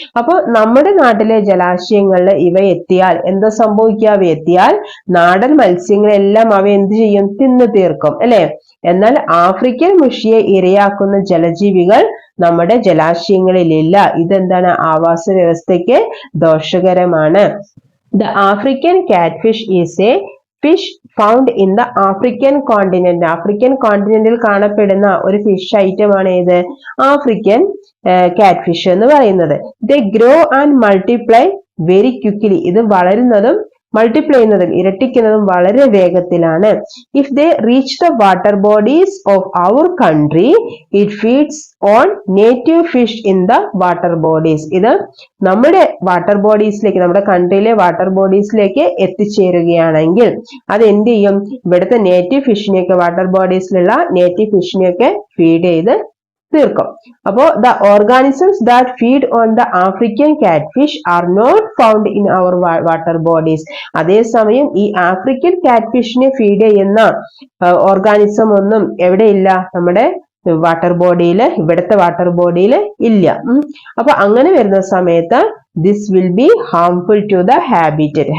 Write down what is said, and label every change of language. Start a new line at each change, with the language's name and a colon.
Malayalam: അപ്പൊ നമ്മുടെ നാട്ടിലെ ജലാശയങ്ങളിൽ ഇവ എത്തിയാൽ എന്താ സംഭവിക്കുക? അവ എത്തിയാൽ നാടൻ മത്സ്യങ്ങളെല്ലാം അവ എന്ത് ചെയ്യും? തിന്നു തീർക്കും അല്ലെ? എന്നാൽ ആഫ്രിക്കൻ മുഷിയെ ഇരയാക്കുന്ന ജലജീവികൾ നമ്മുടെ ജലാശയങ്ങളിലില്ല. ഇതെന്താണ്? ആവാസ വ്യവസ്ഥയ്ക്ക് ദോഷകരമാണ്.
English: The African catfish is a fish found in the African continent.
Malayalam: African കോണ്ടിനെന്റിൽ കാണപ്പെടുന്ന ഒരു ഫിഷ് ഐറ്റം ആണ് ഇത് ആഫ്രിക്കൻ കാറ്റ്ഫിഷ് എന്ന് പറയുന്നത്.
English: They grow and multiply very quickly.
Malayalam: ഇത് വളരുന്നതും മൾട്ടിപ്ലൈ ചെയ്യുന്നതും ഇരട്ടിക്കുന്നതും വളരെ വേഗത്തിലാണ്.
English: If they reach the water bodies of our country it feeds on native fish in the water bodies.
Malayalam: ഇത് നമ്മുടെ വാട്ടർ ബോഡീസിലേക്ക്, നമ്മുടെ കൺട്രിയിലെ വാട്ടർ ബോഡീസിലേക്ക് എത്തിച്ചേരുകയാണെങ്കിൽ അത് എന്ത് ചെയ്യും? ഇവിടുത്തെ നേറ്റീവ് ഫിഷിനെയൊക്കെ, വാട്ടർ ബോഡീസിലുള്ള നേറ്റീവ് ഫിഷിനെയൊക്കെ ഫീഡ് ചെയ്ത് തീർക്കും.
English: അപ്പോ the organisms that feed on the African catfish are not found in our water bodies.
Malayalam: അതേസമയം ഈ ആഫ്രിക്കൻ കാറ്റ്ഫിഷിനെ ഫീഡ് ചെയ്യുന്ന ഓർഗാനിസം ഒന്നും എവിടെയില്ല? നമ്മുടെ വാട്ടർ ബോഡിയിൽ, ഇവിടുത്തെ വാട്ടർ ബോഡിയിൽ ഇല്ല. അപ്പൊ അങ്ങനെ വരുന്ന സമയത്ത്
English: this will be harmful to the habitat.